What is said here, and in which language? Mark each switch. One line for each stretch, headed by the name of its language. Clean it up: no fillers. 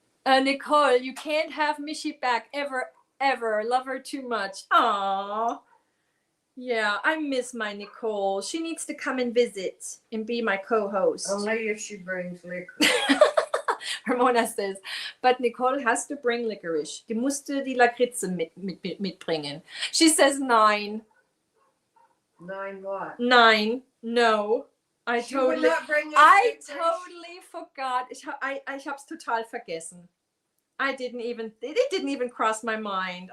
English: Nicole, you can't have Michi back ever. Love her too much. Aww. Yeah, I miss my Nicole. She needs to come and visit and be my co-host. Only if she brings licorice. Ramona says, but Nicole has to bring licorice.
German: Die musste die Lakritze mitbringen.
English: She says 9. 9 what? 9. No. She would not bring us I licorice? totally forgot.
German: Ich hab's total vergessen.
English: It didn't even cross my mind.